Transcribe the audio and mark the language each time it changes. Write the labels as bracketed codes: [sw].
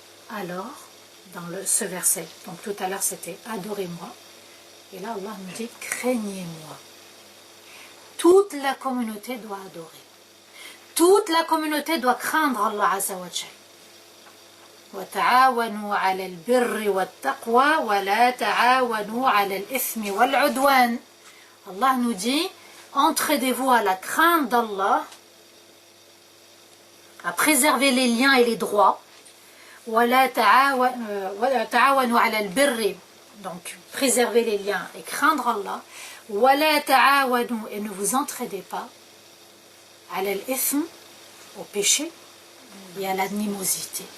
[fr] Alors, dans ce verset, donc tout à l'heure c'était adorez-moi, et là Allah nous dit craignez-moi. Toute la communauté doit adorer. Toute la communauté doit craindre Allah Azza wa Jal. [ar] وتعاونوا على البر والتقوى ولا تعاونوا على الإثم والعدوان. [fr] Allah nous dit entraidez-vous à la crainte d'Allah, à préserver les liens et les droits. [ar] ولا تعاونوا على البر, [fr] donc préserver les liens et craindre Allah. [ar] ولا تعاونوا, [fr] et ne vous entraidez pas [ar] على الإثم, [fr] au péché et à l'animosité.